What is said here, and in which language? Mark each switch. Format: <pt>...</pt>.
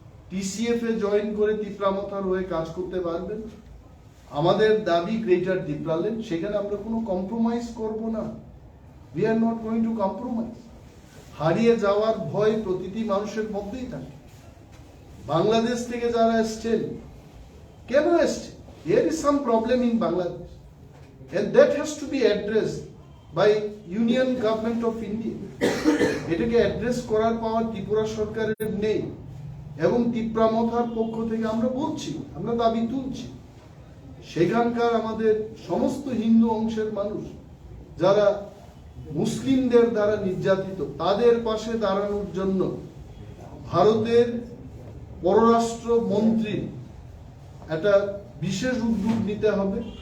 <bn>TCF এ join করে ত্রিপুরামথার হয়ে কাজ করতে পারবেন। আমাদের দাবি গ্রেটার ত্রিপুরাল্যান্ড, সেখানে আমরা কোনো কম্প্রোমাইজ করব না।</bn> <en>We are not going to compromise.</en> <bn>হারিয়ে যাওয়ার ভয় প্রতিটি মানুষের মধ্যেই থাকে। বাংলাদেশ থেকে যারা এসছেন, কেন এসছে?</bn> <en>There is some problem in Bangladesh and that has to be addressed by Union Government of India.</en> <bn>এটাকে অ্যাড্রেস করার পাওয়ার ত্রিপুরা সরকারের নেই এবং ত্রিপুরামথার পক্ষ থেকে আমরা বলছি, আমরা দাবি তুলছি সেখানকার আমাদের সমস্ত হিন্দু অংশের মানুষ যারা মুসলিমদের দ্বারা নির্যাতিত, তাদের পাশে দাঁড়ানোর জন্য ভারতের পররাষ্ট্র মন্ত্রী একটা বিশেষ উদ্যোগ নিতে হবে।</bn>